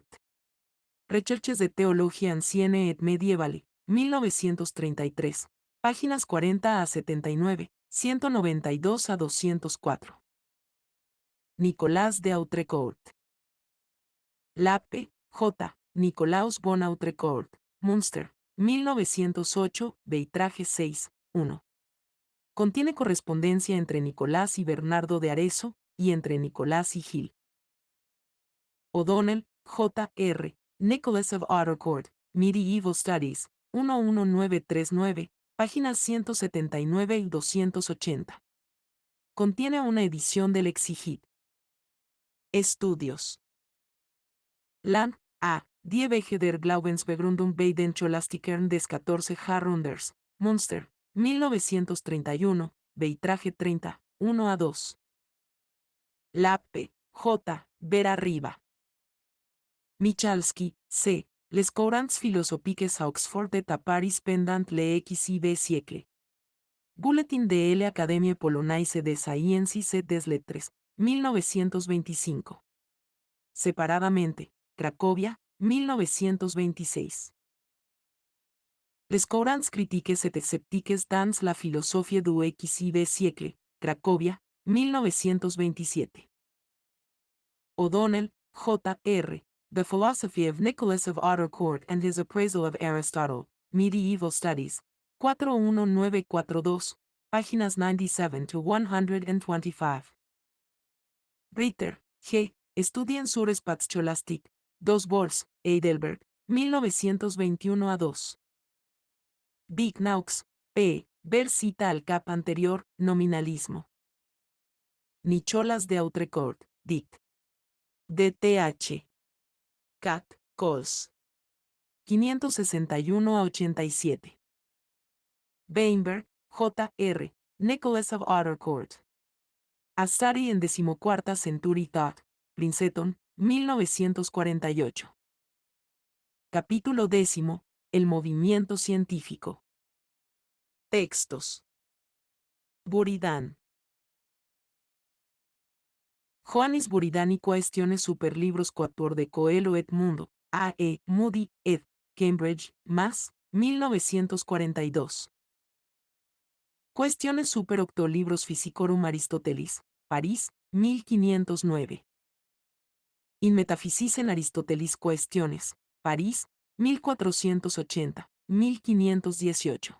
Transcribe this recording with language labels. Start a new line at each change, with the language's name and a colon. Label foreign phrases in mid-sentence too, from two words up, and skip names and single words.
Spanish: Recherches de Teologia Ancienne et Medievale, 1933, páginas 40 a 79, 192 a 204. Nicolas de Autrecourt. Lappe, J. Nicolaus von Autrecourt, Münster, 1908, Beitrage 6, 1. Contiene correspondencia entre Nicolás y Bernardo de Arezzo, y entre Nicolás y Gil. O'Donnell, J. R. Nicholas of Autrecourt, Medieval Studies, 11939, páginas 179 y 280. Contiene una edición del Exigit. Estudios. Land, A. Die Wege der Glaubensbegründung bei den Scholastikern des 14 Jahrhunderts, Münster, 1931, Beitrage 30, 1 a 2. Lappe, J. Vera Riva. Michalski, C. Les courants philosophiques à Oxford et à Paris pendant le XIV siècle. Bulletin de l'Académie Polonaise des Sciences et des Lettres, 1925. Separadamente, Cracovia, 1926. Les courants critiques et sceptiques dans la philosophie du XIV siècle, Cracovia, 1927. O'Donnell, J. R. The Philosophy of Nicholas of Autrecourt and His Appraisal of Aristotle, Medieval Studies, 41942, páginas 97 to 125. Ritter, G. Studien sur Spatz Scholastik, 2 Vols, Heidelberg, 1921 a 2. Bignaux, P. Ver cita al cap anterior, nominalismo. Nicholas de Autrecourt, Dict. DTH. Cat. Cols. 561 a 87. Weinberg, J. R. Nicholas of Autrecourt. A Study in 14th Century Thought, Princeton, 1948. Capítulo 10. El movimiento científico. Textos. Buridan. Johannes Buridani Quaestiones super libros quatuor de Coelho et Mundo, A. E. Moody, ed. Cambridge, Mass., 1942. Cuestiones super octo libros Physicorum Aristotelis, París, 1509. In Metaphysicen Aristotelis Cuestiones, París, 1480, 1518.